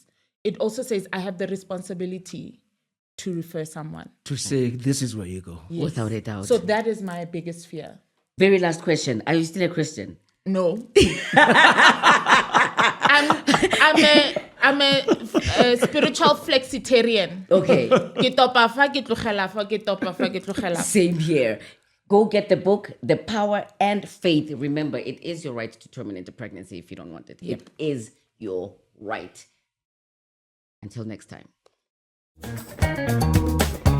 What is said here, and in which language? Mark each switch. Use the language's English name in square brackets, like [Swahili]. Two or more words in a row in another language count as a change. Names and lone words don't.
[English] It also says I have the responsibility to refer someone. To say, this is where you go. Yes. Without a doubt. So that is my biggest fear. Very last question. Are you still a Christian? No. I'm a spiritual flexitarian. Okay. [Tswana] Ke topa fa, ke tlogela fa, ke topa fa, ke tlogela fa. [English] Same here. Go get the book, The Power and Faith. Remember, it is your right to terminate a pregnancy if you don't want it. Yep. It is your right. Until next time.